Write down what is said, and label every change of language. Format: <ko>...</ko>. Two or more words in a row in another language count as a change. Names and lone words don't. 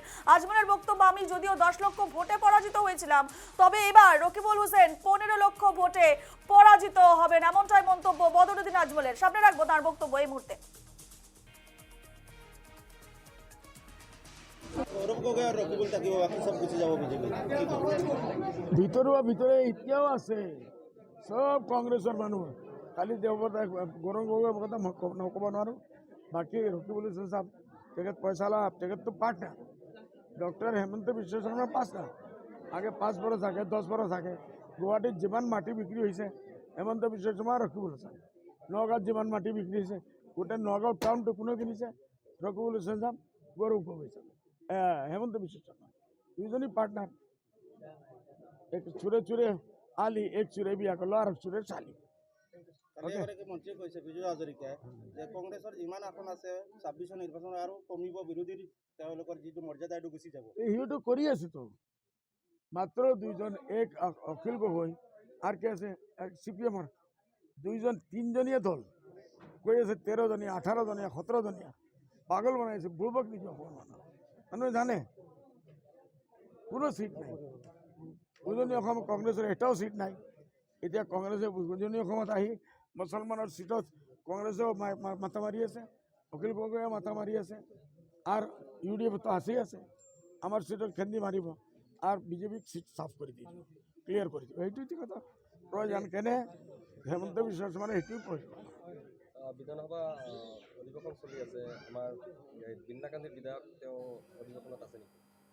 <bn>আজমলের বক্তব্য, আমি যদিও 10 লক্ষ ভোটে পরাজিত হয়েছিলাম, তবে এবার রকিবুল হোসেন 15 লক্ষ ভোটে পরাজিত হবেন, এমনটাই মন্তব্য বদরউদ্দিন আজমলের। সামনে রাখবো তার বক্তব্য এই মুহূর্তে।</bn> <as>ভিতরে এতিয়াও আছে সব কংগ্রেসের মানুষ, খালি দেবতা গৌরৱ গগৈৰ কথা নক'ব নোৱাৰোঁ। বাকী ৰকিবুল হুছেইন সাহেব তেখেত পয়সা লাভ, তেখেত তো পার্টনার। ডক্টর হেমন্ত বিশ্ব শর্মা পার্টনার, আগে 5 বছর থাকে, 10 বছর থাকে। গুৱাহাটীত যিমান মাটি বিক্রি হয়েছে হেমন্ত বিশ্ব শর্মা রকিবুল হোসেন। নগাঁৱত যিমান মাটি বিক্রি হয়েছে গোটেই নগাঁও টাউনটো কোনে কিনিছে? রকিবুল হোসেন সাহেব, গৌরৱ গগৈ সাহেব, হেমন্ত বিশ্ব শর্মা, দুইজনই পার্টনার।</as> <bn>এক চুরে চুরে আলি, এক চুরে বিয়া করলো আর এক চুরে চালি।</bn> <as>মন্ত্রী কৈছে বিজয় হাজৰিকাই যে কংগ্ৰেছৰ যিমান আসন আছে 26 নিৰ্বাচন আৰু কমিব, বিৰোধীৰ তেওঁলোকৰ যিটো মৰ্যাদা এইটো গুচি যাব। সিওটো কৰি আছে তো, মাত্ৰ দুইজন, এক অখিল গগৈ আর কে আছে সিপিএমৰ, দুইজন, 3জনীয়া দল কৈ আছে 13 জনীয়া, 18 জনীয়া, 17 জনীয়া, পাগল বনাইছে। বুৰ্বক নেকি অসমৰ মানুহে জানে কোনো সিট নাই। উজনি অসম কংগ্রেসের এটাও সিট নাই। এতিয়া কংগ্রেসে উজনি অসমত আহি মুসলমানের সিটত কংগ্রেসেও মাথা মারি আছে, অখিল গগৈয়ে মাথা মারি আছে, আর ইউডিএফ তো আসেই আছে। আমার সিটত খেন্দি মারিব আর বিজেপিক সিট সাফ করে দিয়ে ক্লিয়ার করে দিব, এইটোই কথা প্রয়োজন। কেনে হেমন্ত বিশ্ব শর্মার এইটোই প্রয়োজন। বিধানসভা অধিবেশন চলি আছে, আমাৰ বীণা কান্তি বিধায়ক তেওঁ অধিবেশনত আছে নেকি?</as>